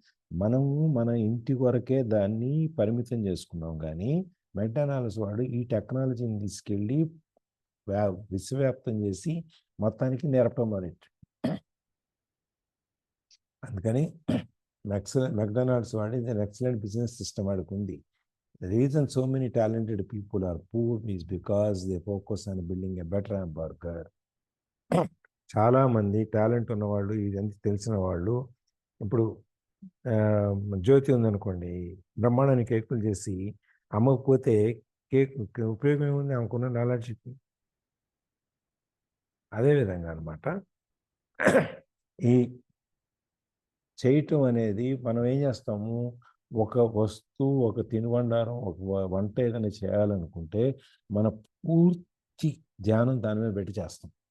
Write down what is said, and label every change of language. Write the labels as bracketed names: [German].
[Telugu] మనము మన ఇంటి వరకే దాన్ని పరిమితం చేసుకున్నాం, కానీ మెక్డానల్డ్స్ వాడు ఈ టెక్నాలజీని తీసుకెళ్ళి విశ్వవ్యాప్తం చేసి మొత్తానికి నేర్పడం మొదలెట్టాడు. అందుకని మెక్డానల్డ్స్ వాడి ఎక్సలెంట్ బిజినెస్ సిస్టమ్ వాడికి ఉంది. [English] The reason so many talented people are poor is because they focus on building a better hamburger. [Telugu] చాలా మంది టాలెంట్ ఉన్నవాళ్ళు, ఇదంతా తెలిసిన వాళ్ళు, ఇప్పుడు జ్యోతి ఉందనుకోండి, బ్రహ్మాండాన్ని కేకులు చేసి అమ్మకపోతే కేక్ ఉపయోగం ఏముంది అనుకున్న నాలెడ్జ్కి. అదేవిధంగా అనమాట ఈ చేయటం అనేది మనం ఏం చేస్తాము, ఒక వస్తువు, ఒక తినుబండారం, ఒక వంట ఏదైనా చేయాలనుకుంటే మన పూర్తి ధ్యానం దాని మీద పెట్టి చేస్తాం.